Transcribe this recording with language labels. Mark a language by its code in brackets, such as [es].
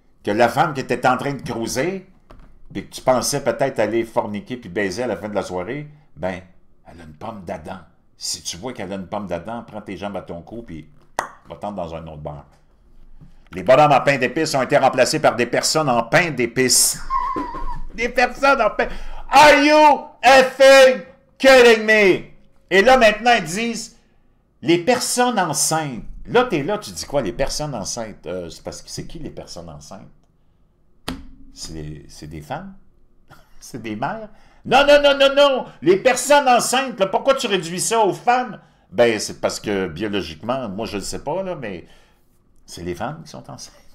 [fr] Que la femme qui était en train de cruiser puis que tu pensais peut-être aller forniquer puis baiser à la fin de la soirée, ben, elle a une pomme d'Adam. Si tu vois qu'elle a une pomme d'Adam, prends tes jambes à ton cou puis va-t'en dans un autre bar. Les bonhommes en pain d'épices ont été remplacés par des personnes en pain d'épices. Des personnes en pain... [en] Are you effing kidding me? [fr] Et là, maintenant, ils disent, les personnes enceintes. Là, tu es là, tu dis quoi, les personnes enceintes? C'est parce que c'est qui les personnes enceintes? C'est des femmes? C'est des mères? Non, non, non, non, non! Les personnes enceintes, là, pourquoi tu réduis ça aux femmes? Ben, c'est parce que, biologiquement, moi, je ne le sais pas, là, mais c'est les femmes qui sont enceintes.